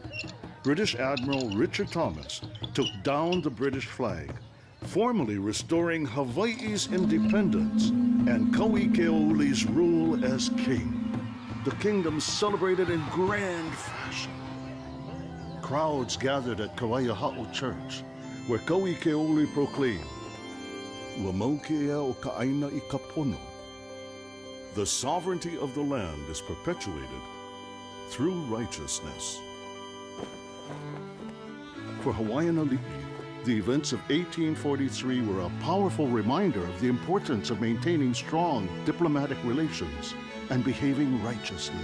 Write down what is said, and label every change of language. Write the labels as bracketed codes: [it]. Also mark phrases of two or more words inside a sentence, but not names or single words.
[en] British Admiral Richard Thomas took down the British flag, formally restoring Hawaii's independence and Kauikeaouli's rule as king. The kingdom celebrated in grand fashion. Crowds gathered at Kawaiahao Church, where Kauikeaouli proclaimed, [haw] "Ua maukea o ka aina I ka pono." [en] The sovereignty of the land is perpetuated through righteousness. For Hawaiian Ali'i, the events of 1843 were a powerful reminder of the importance of maintaining strong diplomatic relations and behaving righteously.